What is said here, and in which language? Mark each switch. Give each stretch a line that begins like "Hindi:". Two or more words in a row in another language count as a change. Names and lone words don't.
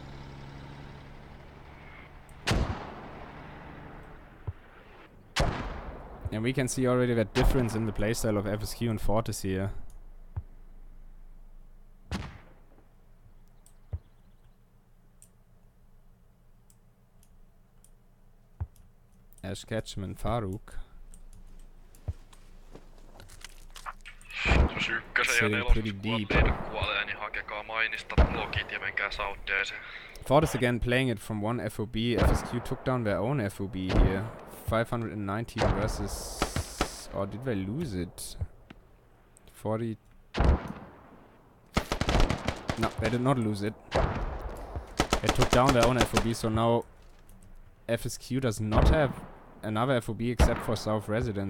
English: And we can see already that difference in the playstyle of FSQ and Fortis here. Ash Ketchum and Farouk.
Finnish: Jos ykkösen ja nelosen kuolee, niin hakekaa mainista logit ja menkää Southdeeseen.
English: Fortis again playing it from one FOB. FSQ took down their own FOB here. 519 versus... Or did they lose it? 40... No, they did not lose it. They took down their own FOB, so now FSQ does not have another FOB except for South Residence.